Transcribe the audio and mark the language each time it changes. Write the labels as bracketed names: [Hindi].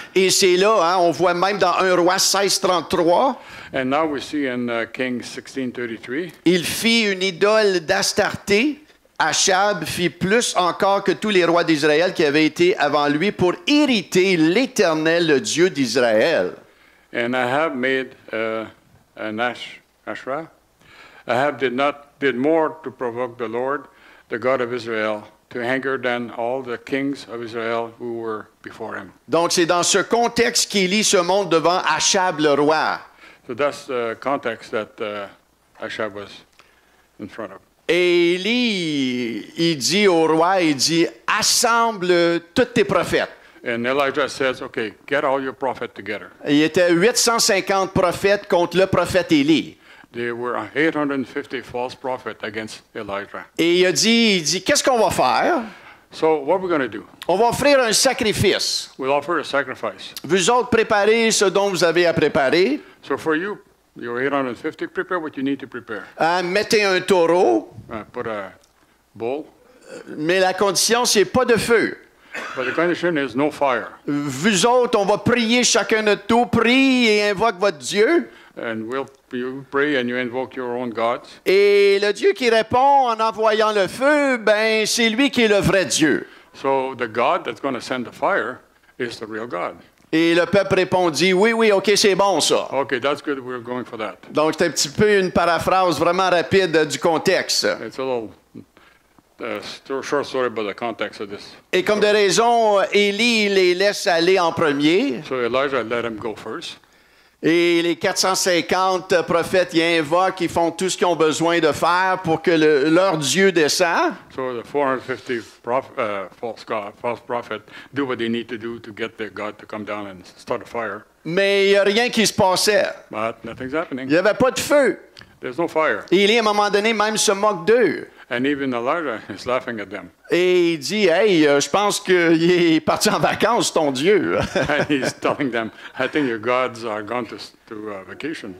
[French] Et c'est là, hein, on voit même dans 1 Roi 16:33, [English] And now we see in King 16:33, [French] il fit une idole d'Astarté. Achab fit plus encore que tous les rois d'Israël qui avaient été avant lui pour irriter l'Éternel, le Dieu d'Israël. [English] and Ahab made an Asherah. Ahab did more to provoke the Lord, the God of Israel, to anger than all the kings of Israel who were before him. [French] Donc, c'est dans ce contexte qu'Élie se montre devant Achab le roi. [English] So that's the context that Ahab was in front of. [French] Et Élie, il dit au roi, il dit, assemble tous tes prophètes. [English] And Elijah says, okay, get all your prophets together. [French] Il y était 850 prophètes contre le prophète Élie. [English] There were 850 false prophets against Elijah. [French] Et il dit, qu'est-ce qu'on va faire? [English] So what we're going to do? [French] On va offrir un sacrifice. [English] We'll offer a sacrifice. [French] Vous autres, préparez ce dont vous avez à préparer. [English] So for you, you're 850, prepare what you need to prepare. [French] Hein, mettez un taureau, [English] Put a bull, [French] mais la condition, c'est pas de feu. [English] but the condition is no fire. [French] Vous autres, on va prier chacun notre tour, prie et invoque votre Dieu. [English] And you pray and you invoke your own gods. [French] Et le Dieu qui répond en envoyant le feu, ben, c'est lui qui est le vrai Dieu. [English] So the God that's going to send the fire is the real God. [French] Et le peuple répondit, oui, oui, OK, c'est bon ça. [English] Okay, that's good. We're going for that. [French] Donc, c'est un petit peu une paraphrase vraiment rapide du contexte. [English] It's a little short story about the context of this. [French] Et comme de raison, Élie les laisse aller en premier. [English] So Elijah let him go first. [French] Et les 450 prophètes y invoquent, ils font tout ce qu'ils ont besoin de faire pour que leur Dieu descende. [English] So the 450 false prophets do what they need to do to get their God to come down and start a fire. [French] Mais il n'y a rien qui se passait. [English] But nothing's [French] Il [English] happening. [French] n'y avait pas de feu. [English] There's no fire. [French] Et Élie, à un moment donné, même se moque d'eux. [English] And even Elijah is laughing at them. [French] Et il dit, hey, je pense qu'il est parti en vacances, ton Dieu. [English] And he's telling them, I think your gods are gone to vacation.